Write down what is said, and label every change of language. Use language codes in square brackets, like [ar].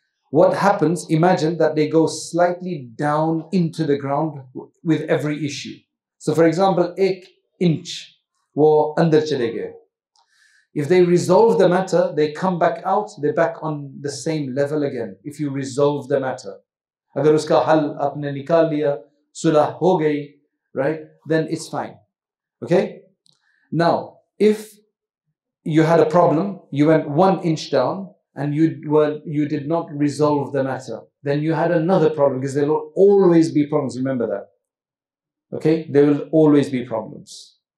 [en] What happens, imagine that they go slightly down into the ground with every issue. So for example, 1 inch [hi] वो अंदर चले गए. [en] If they resolve the matter, they come back out, they're back on the same level again. If you resolve the matter. [hi] अगर उसका हल आपने निकाल लिया, सुलह हो गई, right? [en] Then it's fine. Okay? Now, if you had a problem, you went 1 inch down and you did not resolve the matter, then you had another problem, because there will always be problems. Remember that. Okay? There will always be problems.